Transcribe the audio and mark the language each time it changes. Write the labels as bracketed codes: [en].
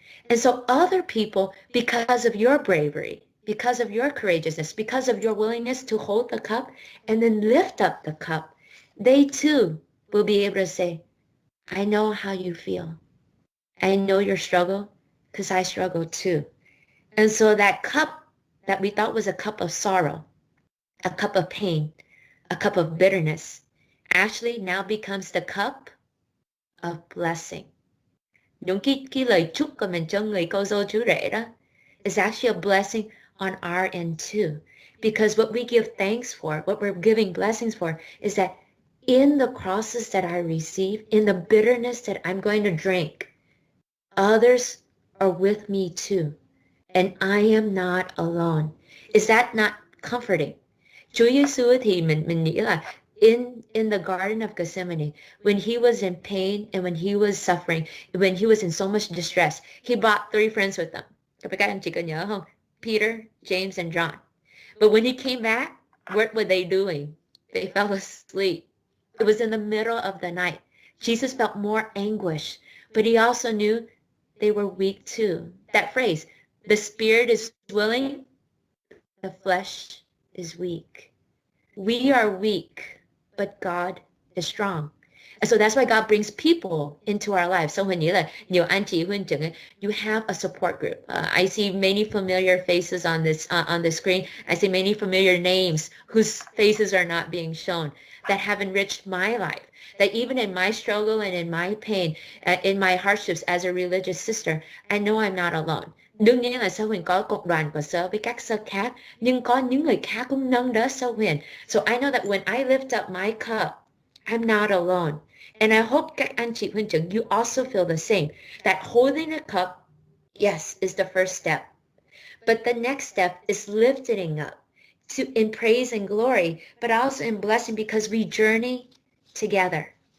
[en] And so other people, because of your bravery, because of your courageousness, because of your willingness to hold the cup and then lift up the cup, they too will be able to say, I know how you feel. I know your struggle because I struggle too. And so that cup that we thought was a cup of sorrow, a cup of pain, a cup of bitterness, actually now becomes the cup of blessing. [vi] Những cái lời chúc của mình cho người cô dâu chú rể đó [en] is actually a blessing on our end too. Because what we give thanks for, what we're giving blessings for, is that in the crosses that I receive, in the bitterness that I'm going to drink, others are with me too. And I am not alone. Is that not comforting? [vi] Chúa Giêsu thì mình nghĩ là [en] in the Garden of Gethsemane, when he was in pain and when he was suffering, when he was in so much distress, he brought 3 friends with him. [vi] Các anh chị có nhớ không? [en] Peter, James, and John. But when he came back, what were they doing? They fell asleep. It was in the middle of the night. Jesus felt more anguish, but he also knew they were weak too. That phrase, the spirit is willing, the flesh is weak. We are weak, but God is strong. And so that's why God brings people into our lives. So when [vi] nhiều anh chị huynh trưởng ấy, [en] you have a support group. I see many familiar faces on the screen. I see many familiar names whose faces are not being shown that have enriched my life. That even in my struggle and in my pain, in my hardships as a religious sister, I know I'm not alone. [vi] Đương nhiên là Sơ Huyền có cộng đoàn của Sơ với các Sơ khác, nhưng có những người khác cũng nâng đỡ Sơ Huyền. [en] So I know that when I lift up my cup, I'm not alone. And I hope [vi] các anh chị huynh trưởng, [en] you also feel the same. That holding a cup, yes, is the first step. But the next step is lifting up in praise and glory, but also in blessing, because we journey together.